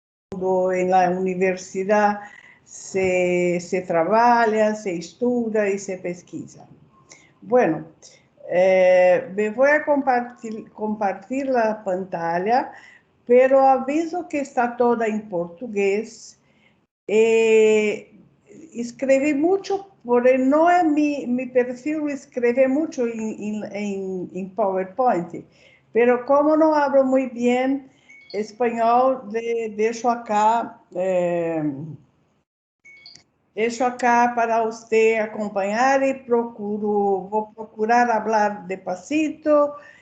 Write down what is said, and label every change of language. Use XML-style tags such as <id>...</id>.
<pt>quando na universidade se trabalha, se estuda e se pesquisa.</pt> <es>Bueno, me voy a compartir la pantalla, pero aviso que está toda en portugués. Escrevi mucho, porque no es mi perfil escrever mucho en PowerPoint, pero como no hablo muy bien español,</es> <pt>deixo acá para você acompanhar e vou procurar falar</pt> <es>despacito</es>